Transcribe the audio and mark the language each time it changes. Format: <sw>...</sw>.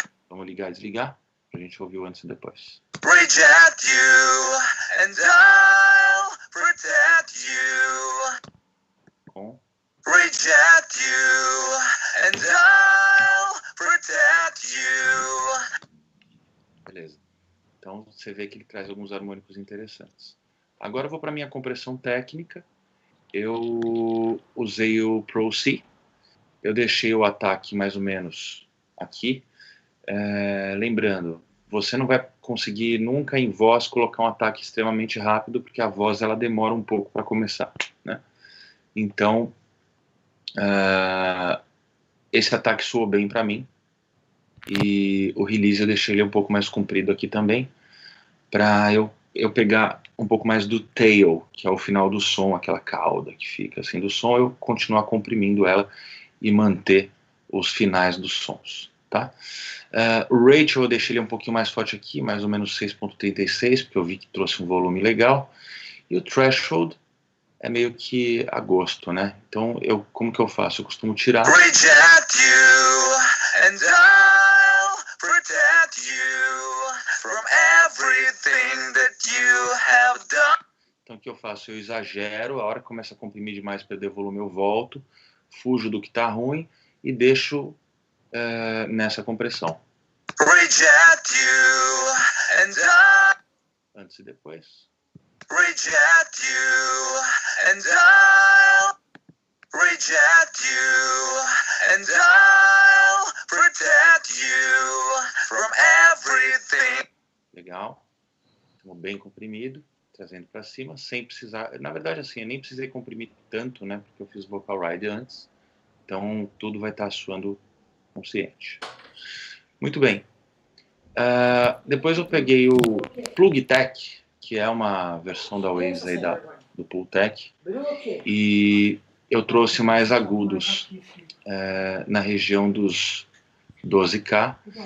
<pt>Vamos ligar e desligar pra gente ouvir o antes e depois.</pt> <en>Reject you and I'll protect you. Com reject you and I'll protect you.</en> <pt>Beleza. Então você vê que ele traz alguns harmônicos interessantes. Agora eu vou para minha compressão técnica. Eu usei o Pro C. Eu deixei o ataque mais ou menos aqui. Lembrando, você não vai conseguir nunca em voz colocar um ataque extremamente rápido, porque a voz ela demora um pouco para começar, né? Então, esse ataque soou bem para mim, e o release eu deixei ele um pouco mais comprido aqui também, para eu pegar um pouco mais do tail, que é o final do som, aquela cauda que fica assim do som, eu continuar comprimindo ela e manter os finais dos sons, tá? O Rachel eu deixei ele um pouquinho mais forte aqui, mais ou menos 6.36, porque eu vi que trouxe um volume legal, e o Threshold é meio que a gosto, né? Então, como que eu faço? Eu costumo tirar.</pt> <en>Reject you and I'll protect you from everything that you have done.</en> <pt>Então, o que eu faço? Eu exagero, a hora que começa a comprimir demais, perder volume, eu volto, fujo do que tá ruim e deixo nessa compressão.</pt> <en>Reject you and I...</en> <pt>Antes e depois.</pt> <en>Reject you and I'll reject you and I'll protect you from everything.</en> <pt>Legal. Estamos bem comprimido, trazendo para cima, sem precisar... Na verdade, assim, eu nem precisei comprimir tanto, né? Porque eu fiz vocal ride antes. Então, tudo vai estar soando consciente. Muito bem. Depois eu peguei o Plugtech, que é uma versão da Waves aí do Pultec, e eu trouxe mais agudos na região dos 12K.</pt>